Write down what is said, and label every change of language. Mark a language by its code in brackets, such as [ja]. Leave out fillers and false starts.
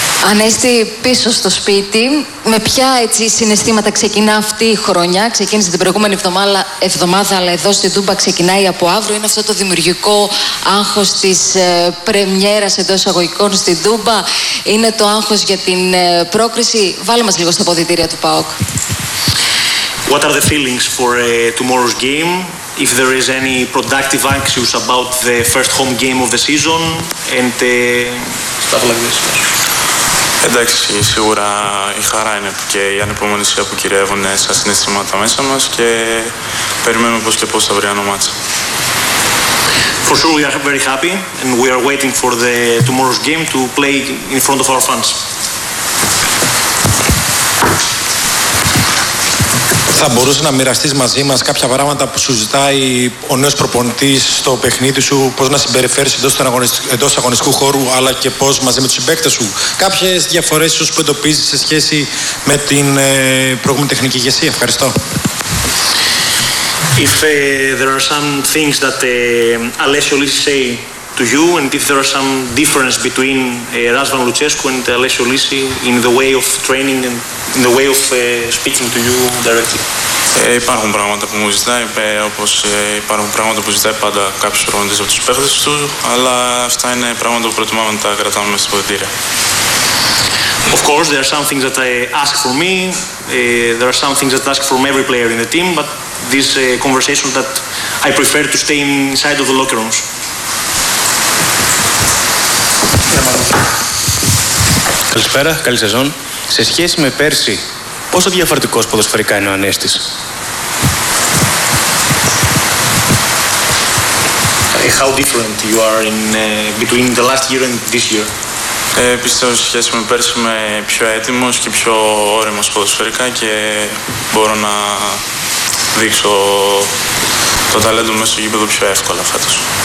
[el] Ανέστη, πίσω στο σπίτι, με ποια έτσι συναισθήματα ξεκινά αυτή η χρονιά? Ξεκίνησε την προηγούμενη εβδομάδα, αλλά εδώ στην Τούμπα ξεκινάει από αύριο. Είναι αυτό το δημιουργικό άγχος της πρεμιέρας εντός εισαγωγικών στην Τούμπα? Είναι το άγχος για την πρόκριση? Βάλε μας λίγο στα ποδητήρια του ΠΑΟΚ. [en] What are the feelings for tomorrow's game? If there is any productive anxious about the first home game of the season and stuff like this? [el] Εντάξει, σίγουρα η χαρά είναι και η ανυπομονησία που κυριεύουν στα συναισθήματα μέσα μας και περιμένουμε πώς και πώς θα βρει ένα μάτσο. [en] For sure we are very happy and we are waiting for the tomorrow's game to play in front of our fans. [el] Θα μπορούσε να μοιραστείς μαζί μας κάποια πράγματα που σου ζητάει ο νέος προπονητής στο παιχνίδι σου, πώς να συμπεριφέρεις εντός αγωνιστικού χώρου, αλλά και πώς μαζί με τους συμπαίκτες σου? Κάποιες διαφορές ίσως που εντοπίζεις σε σχέση με την προηγούμενη τεχνική ηγεσία? Ευχαριστώ. [en] If there are some things that Alessio Lisi say to you and if there are some difference between Razvan Lucescu and Alessio Lisi in the way of training and in the way of speaking to you directly. [el] Υπάρχουν πράγματα που μου ζητάει, όπως υπάρχουν πράγματα που ζητάει πάντα κάποιος προπονητής από τους παίχτες του, αλλά αυτά είναι πράγματα που προτιμάμε να τα κρατάμε μέσα στο ποδητήρια. [en] Of course, there are some things that I ask for me, there are some things that I ask from every player in the team, but this conversation that I prefer to stay inside of the locker rooms. [el] Καλησπέρα, καλή σεζόν. Σε σχέση με πέρσι, Πόσο διαφορετικός ποδοσφαιρικά είναι ο Ανέστης? [en] How different you are in between the last year and this year? [el] Πιστεύω σε σχέση με πέρσι είμαι πιο έτοιμος και πιο όρημος ποδοσφαιρικά και μπορώ να δείξω το ταλέντο μέσα στο γήπεδο πιο εύκολα φέτος.